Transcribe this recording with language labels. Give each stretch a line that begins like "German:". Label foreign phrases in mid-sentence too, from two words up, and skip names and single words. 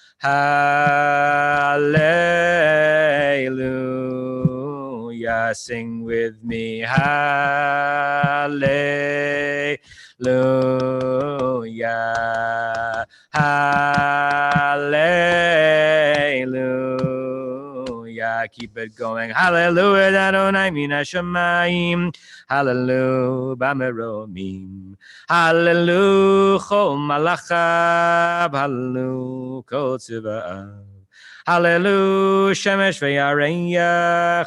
English: Hallelujah. Sing with me. Hallelujah. Hallelujah. Keep it going. Hallelujah.
Hebrew: אדוני מן השמים. הללויה. במרומים. הללויה. כל מלאכיו. הללויה. כל צבאיו. הללויה. שמש וירח.